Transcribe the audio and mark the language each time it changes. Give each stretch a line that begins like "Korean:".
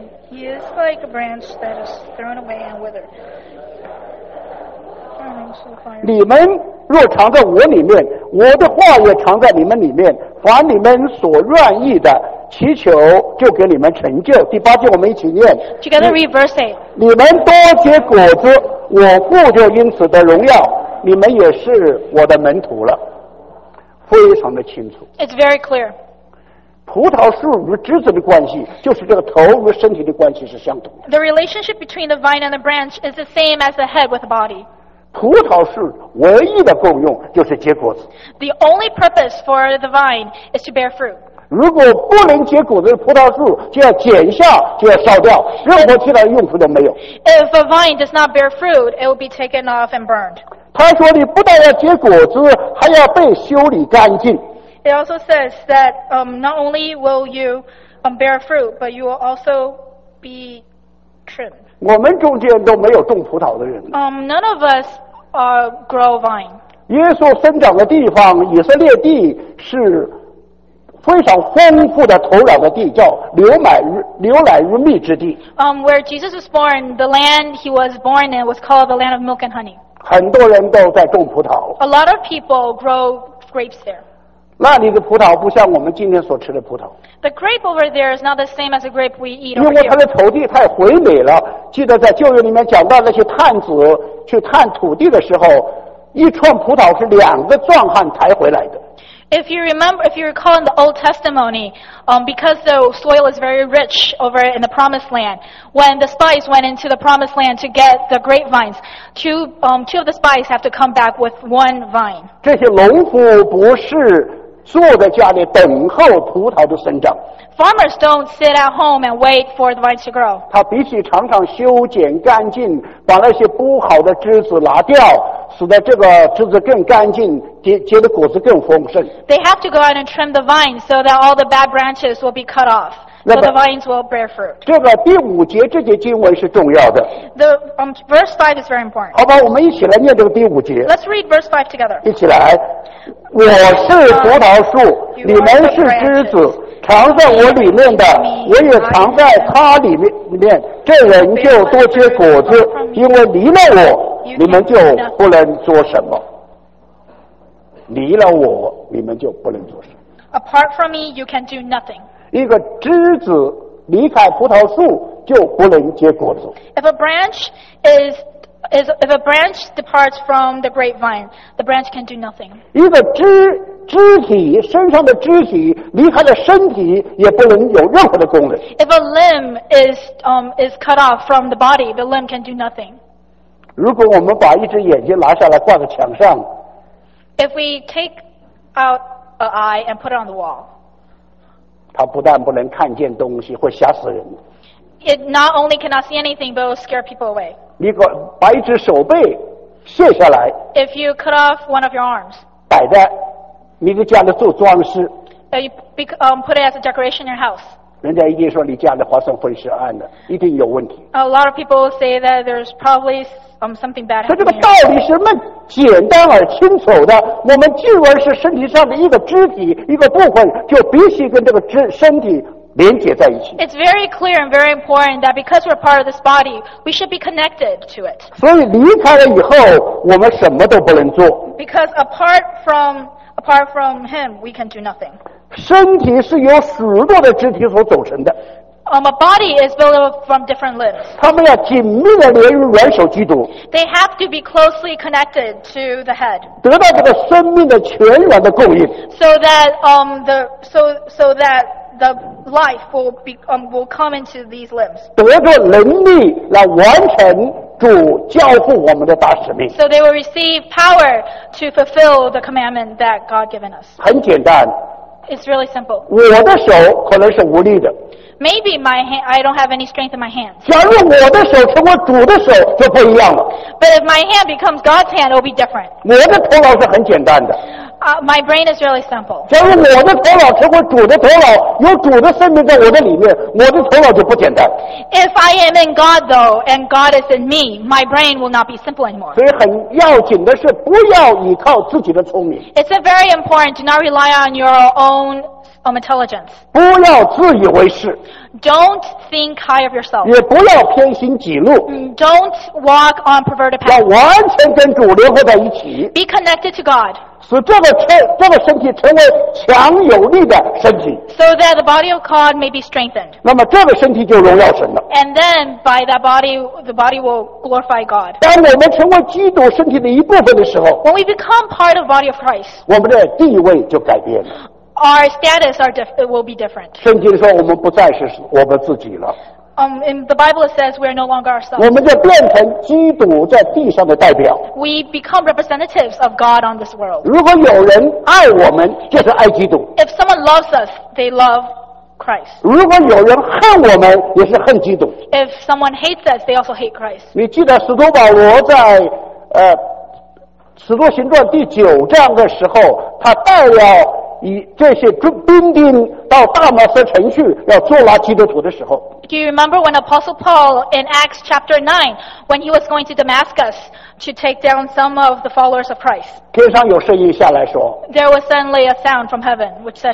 English: He is like a branch that is thrown away and withered.
Chinese: 你们若藏在我里面，我的话也藏在你们里面，凡你们所愿意的祈求就给你们成就。第八节我们一起念。
English: Together read verse 8。
Chinese: 你们多结果子，我父就因此得荣耀，你们也是我的门徒了。非常的清楚。
English: It's very clear。
Chinese: 葡萄树与枝子的关系，就是这个头与身体的关系是相同的。
English: The relationship between the vine and the branch is the same as the head with the body。
Chinese: 葡萄树唯一的功用就是结果子。
English: The only purpose for the vine is to bear fruit.
Chinese: 如果不能结果子的葡萄树就要剪下，就要烧掉，任何其他用处都没有。
English: If a vine does not bear fruit, it will be taken off and burned.
Chinese: 他说你不但要结果子，还要被修理干净。
English: It also says that not only will you bear fruit, but you will also be trimmed.
Chinese: 我们中间都没有种葡萄的人。
English: None of us grow vine.
Chinese: 耶稣生长的地方，以色列地是非常丰富的土壤的地，叫牛奶与蜜之地。
English: Where Jesus was born, the land he was born in was called the land of milk and honey.
Chinese: 很多人都在种葡萄。
English: A lot of people grow grapes there.
Chinese: 那里的葡萄不像我们今天所吃的葡萄。
English: The grape over there is not the same as the grape we eat over here.
Chinese: 因为它的土地太肥美了。记得在旧约里面讲到那些探子去探土地的时候，一串葡萄是两个壮汉抬回来的。
English: If you recall in the Old Testament, because the soil is very rich over in the Promised Land, when the spies went into the Promised Land to get the grapevines, two of the spies have to come back with one vine.
Chinese: 这些农夫不是坐在家里等候葡萄的生长。
English: Farmers don't sit at home and wait for the vines to grow.
Chinese: 他必须常常修剪干净，把那些不好的枝子拿掉，使得这个枝子更干净，结的果子更丰盛。
English: They have to go out and trim the vines so that all the bad branches will be cut off, so the vines will bear fruit.
Chinese: 这个第五节这节经文是重要的。
English: The verse 5 is very important.
Chinese: 好吧，我们一起来念这个第五节。
English: Let's read verse 5 together.
Chinese: 一起来，我是葡萄树，你们是枝子，藏在我里面的，我也藏在他里面，这人就多结果子，因为离了我，你们就不能做什么。离了我，你们就不能做什么。
English: Apart from me, you can do nothing.
Chinese: 一个枝子离开葡萄树就不能结果子。
English: If a branch departs from the grapevine, the branch can do nothing.
Chinese: 一个肢体身上的肢体离开了身体，也不能有任何的功能。
English: If a limb is cut off from the body, the limb can do nothing.
Chinese: 如果我们把一只眼睛拿下来挂在墙上。
English: If we take out an eye and put it on the wall,
Chinese: 它不但不能看见东西，会吓死人。
English: It not only cannot see anything, but it will scare people away.
Chinese: 你把一只手背卸下来。
English: If you cut off one of your arms,
Chinese: 摆在你的家里做装饰。
English: Put it as a decoration in your house.
Chinese: 人家一定说你家里发生分尸案的，一定有问题。
English: A lot of people say that there's probably something bad happening.
Chinese: 这个道理是蛮简单而清楚的。我们既然是身体上的一个肢体一个部分，就必须跟这个身体连接在一起。
English: It's very clear and very important that because we're part of this body, we should be connected to it.
Chinese: 所以离开了以后，我们什么都不能做。
English: Because apart from him, we can do nothing.
Chinese: 身体是由许多的肢体所组成的。
English: A body is built up from different limbs.
Chinese: 他们要紧密的连于元首基督。
English: They have to be closely connected to the head.
Chinese: 得到这个生命的全然的供应。
English: So that the life will come into these limbs.
Chinese: 得到能力来完成主交付我们的大使命。
English: So they will receive power to fulfill the commandment that God given us.
Chinese: 很简单。
English: It's really simple.
Chinese: 我的手可能是无力的。
English: Maybe I don't have any strength in my hands.
Chinese: 假如我的手成为主的手就不一样了。
English: But if my hand becomes God's hand, it will be different.
Chinese: 我的头脑是很简单的。
English: My brain is really simple.
Chinese: 假如我的头脑成为主的头脑，有主的生命在我的里面，我的头脑就不简单。
English: If I am in God though, and God is in me, my brain will not be simple anymore.
Chinese: 所以很要紧的是，不要依靠自己的聪明。
English: It's a very important to not rely on your own intelligence.
Chinese: 不要自以为是。
English: Don't think high of yourself.
Chinese: 也不要偏心己路。
English: Don't walk on perverted paths.
Chinese: 要完全跟主联合在一起。
English: Be connected to God.
Chinese: 使这个身体成为强有力的身体。
English: So that the body of God may be strengthened.
Chinese: 那么这个身体就荣耀神了。
English: And then by that body, the body will glorify God.
Chinese: 当我们成为基督身体的一部分的时候，
English: When we become part of the body of Christ,
Chinese: 我们的地位就改变了。
English: Our status will be different.
Chinese: 圣经说我们不再是我们自己了。
English: In the Bible it says we are no longer ourselves.
Chinese: 我们就变成基督在地上的代表。
English: We become representatives of God on this world.
Chinese: 如果有人爱我们，就是爱基督。
English: If someone loves us, they love Christ.
Chinese: 如果有人恨我们，也是恨基督。
English: If someone hates us, they also hate Christ.
Chinese: 你记得使徒保罗在使徒行传第九章的时候，他带了以这些兵丁到大马士城去要捉拿基督徒的时候。
English: Do you remember when Apostle Paul in Acts chapter 9, when he was going to Damascus to take down some of the followers of Christ?
Chinese: 天上有声音下来说。
English: There was suddenly a sound from heaven which said,